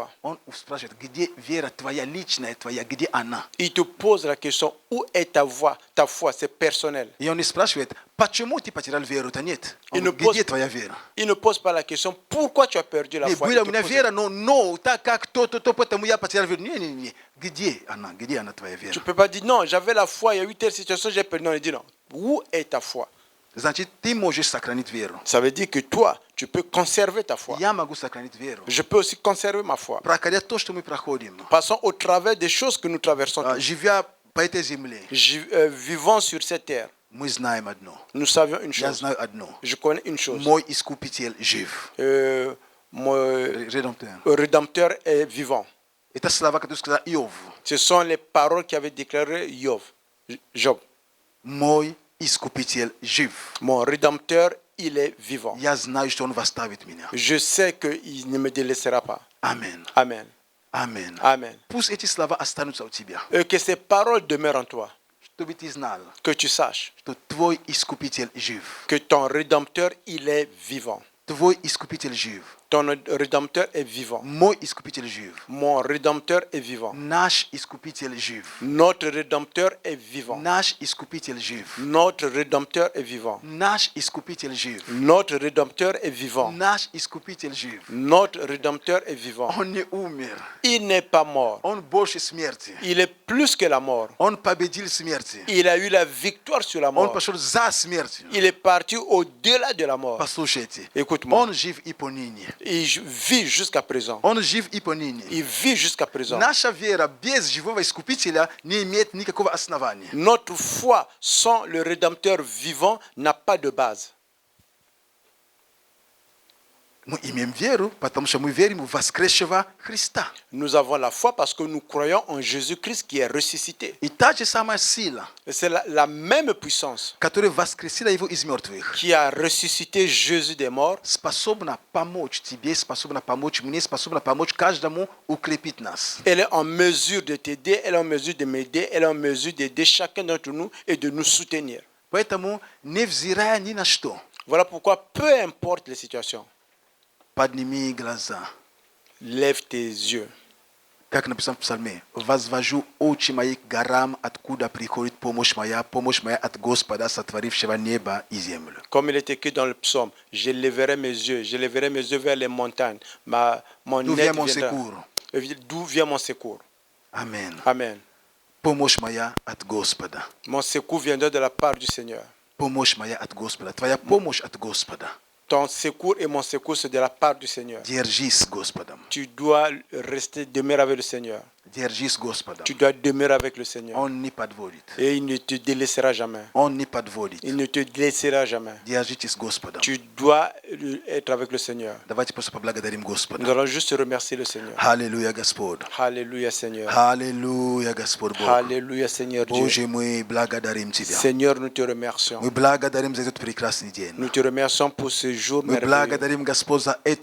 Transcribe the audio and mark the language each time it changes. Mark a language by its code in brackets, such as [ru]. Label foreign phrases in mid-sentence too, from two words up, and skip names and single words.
[ru] Он спрашивает: где вера твоя личная, твоя, где она? [fr] Il te pose la question où est ta foi? Ta foi, c'est personnel. [ru] И он не спрашивает: почему ты потерял веру-то? Нет. Он И не говорит: где пост- твоя вера? [fr] Il ne pose pas la question pourquoi tu as perdu la [ru] Не, [fr] foi. [ru] была [fr] Il [ru] у [fr] te [ru] меня [fr] pose- [ru] вера, но так как то, поэтому я потерял веру. Не. Где она твоя вера? [fr] Tu ne peux pas dire non, j'avais la foi, il y a eu telle situation, j'ai perdu. Non, il dit non. Où est ta foi? [ru] Значит, ты можешь сохранить веру. [fr] Ça veut dire que toi, tu peux conserver ta foi. [ru] Я могу сохранить веру. [fr] Je peux aussi conserver ma foi. [ru] Проходя то, что мы проходим, [fr] Passons au travers des choses que nous traversons. tous. [ru] живя по этой земле, [fr] Vivons sur cette terre. [ru] мы знаем одно. [fr] Nous savions une [ru] Я [fr] chose. [ru] знаю одно. [fr] Je connais une chose. [ru] Мой искупитель жив. [fr] Mon Редемптер. Rédempteur est vivant. [ru] Это слова, которые сказал Иов. [fr] Ce sont les paroles qu'avait déclaré Job. [ru] Мой искупитель жив. [fr] Mon Rédempteur, il est vivant. [ru] Я знаю, что он восставит меня. [fr] Je sais qu'il ne me délaissera pas. Amen. Amen. Amen. Amen. [ru] Пусть эти слова останутся у тебя. [fr] Et que ces paroles demeurent en toi. [ru] Чтобы ты знал, [fr] Que tu saches [ru] что твой искупитель жив. [fr] que ton Rédempteur, il est vivant. [ru] Твой искупитель жив. [fr] Ton Rédempteur est vivant. [ru] Мой искупитель жив. [fr] Mon Rédempteur est vivant. [ru] Наш искупитель жив. [fr] Notre Rédempteur est vivant. [ru] Наш искупитель жив. [fr] Notre Rédempteur est vivant. [ru] Наш искупитель жив. [fr] Notre Rédempteur est vivant. [ru] Наш искупитель жив. [fr] Notre Rédempteur est vivant. [ru] Он не умер. [fr] Il n'est pas mort. [ru] Он больше смерти. [fr] Il est plus que la mort. [ru] Он победил смерти. [fr] Il a eu la victoire sur la [ru] Он [fr] mort. [ru] пошел за смертью. [fr] Il est parti au-delà de la mort. [ru] Послушайте. [fr] Écoute-moi. [ru] Он жив и поныне. [fr] Il vit jusqu'à présent. [ru] Он жив и поныне. [fr] Il vit jusqu'à présent. [ru] Наша вера без живого искупителя не имеет никакого основания. [fr] Notre foi sans le Rédempteur vivant n'a pas de base. [ru] мы имеем веру потому что мы верим в воскресшего Христа. [fr] Nous avons la foi parce que nous croyons en Jésus-Christ qui est ressuscité. [ru] И та же самая сила, [fr] Et c'est la même puissance [ru] которая воскресила его из мертвых, [fr] qui a ressuscité Jésus des morts, [ru] способна помочь тебе, способна помочь мне, способна помочь каждому укрепить нас. [fr] elle est en mesure de t'aider, elle est en mesure de m'aider, elle est en mesure d'aider chacun d'entre nous et de nous soutenir. [ru] Поэтому, невзирая ни на что, [fr] Voilà pourquoi, peu importe les situations, [ru] подними глаза. [fr] lève tes yeux. [ru] Как написано в Псалме, «Возвожу очи мои к горам, откуда приходит помощь моя от Господа, сотворившего небо и землю». [fr] Comme il est écrit dans le psaume, je lèverai mes yeux vers les montagnes. Mon D'où aide vient mon viendra. secours? D'où vient mon secours? Amen. Amen. [ru] Помощь моя от Господа. [fr] Mon secours viendra de la part du Seigneur. [ru] Помощь моя от Господа. Твоя помощь от Господа. [fr] Ton secours et mon secours, c'est de la part du Seigneur. [ru] Держись с Господом. [fr] Tu dois demeurer avec le Seigneur. [ru] Держись с Господом. [fr] Tu dois demeurer avec le Seigneur. [ru] Он не подводит. [fr] Et il ne te délaissera jamais. [ru] Он не подводит. [fr] Il ne te laissera jamais. [ru] Держитесь с Господом. [fr] Tu dois être avec le Seigneur. [ru] Давайте просто поблагодарим [fr] Nous [ru] Господа. [fr] allons juste remercier le Seigneur. [ru] Аллилуйя, Господь. [fr] Alléluia, Seigneur. [ru] Аллилуйя, Господь Бог. [fr] Alléluia, Seigneur Dieu. [ru] Боже, мы благодарим Тебя. [fr] Seigneur, nous te remercions. [ru] Мы благодарим за этот прекрасный день. [fr] Nous te remercions pour ce jour [ru] Мы [fr] merveilleux. [ru] благодарим, Господь, за это